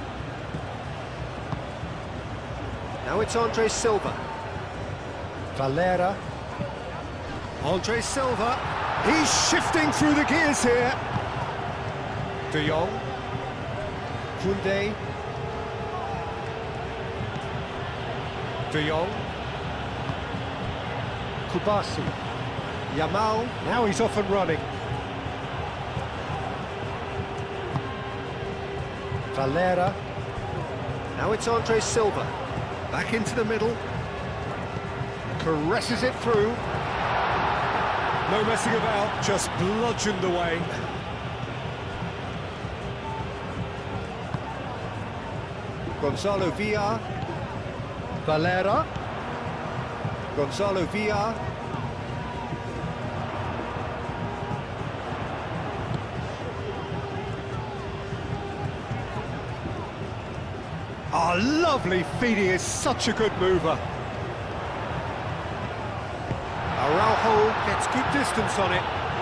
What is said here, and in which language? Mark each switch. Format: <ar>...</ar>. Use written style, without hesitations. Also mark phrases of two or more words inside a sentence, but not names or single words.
<en>Now it's Andre Silva. Valera. Andre Silva. He's shifting through the gears here. De Jong. Koundé. De Jong. Kubasi. Yamal. Now he's off and running. Valera. Now it's Andre Silva. Back into the middle. Caresses it through. No messing about, just bludgeoned away. Gonzalo Villar. Valera. Gonzalo Villar. Oh, lovely feed, he is such a good mover. Araujo gets good distance on it.</en>